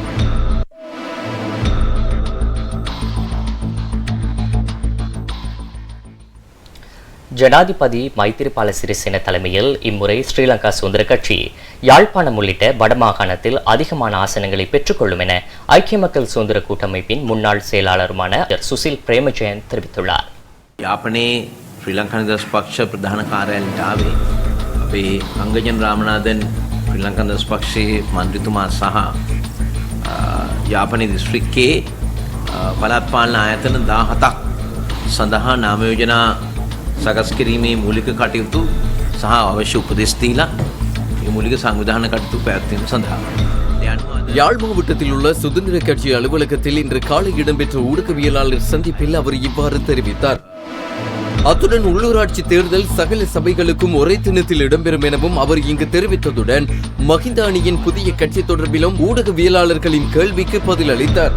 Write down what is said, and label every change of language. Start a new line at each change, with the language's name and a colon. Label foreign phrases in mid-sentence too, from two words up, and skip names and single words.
Tamil: ஜனாதிபதி மைத்திரிபால சிறிசேன தலைமையில் இம்முறை ஸ்ரீலங்கா சுதந்திர கட்சி யாழ்ப்பாணம் உள்ளிட்ட வடமாகாணத்தில் அதிகமான ஆசனங்களை பெற்றுக்கொள்ளும் என ஐக்கிய மக்கள் சுதந்திர கூட்டமைப்பின் முன்னாள் செயலாளருமான சுசில் பிரேமஜயன் தெரிவித்துள்ளார்.
Sinhala: යාපනයේ ශ්‍රී ලංකා නිදහස් පක්ෂ ප්‍රධාන කාර්යාලයට ආවේ අපේ අංගජන රාමනාදන් ශ්‍රී ලංකා නිදහස් පක්ෂයේ මන්ත්‍රීතුමා සහ යාපනයේ දිස්ත්‍රික්කයේ පළාත් පාලන ආයතන 17ක් සඳහා නාම යෝජනා සකස් කිරීමේ මූලික කටයුතු සහ අවශ්‍ය උපදෙස් දීලා මේ මූලික සංවිධාන කටයුතු පැවැත්වීම සඳහා
Tamil: யாழ் மாவட்டத்தில் உள்ள சுதந்திர கட்சி அலுவலகத்தில் இன்று காலை இடம்பெற்ற ஊடகவியலாளர் சந்திப்பில் அவர் இவ்வாறு தெரிவித்தார். அத்துடன் உள்ளூராட்சி தேர்தல் சகல சபைகளுக்கும் ஒரே தினத்தில் இடம்பெறும் எனவும் அவர் இங்கு தெரிவித்ததுடன் மஹிந்த அணியின் புதிய கட்சி தொடர்பிலும் ஊடகவியலாளர்களின் கேள்விக்கு பதிலளித்தார்.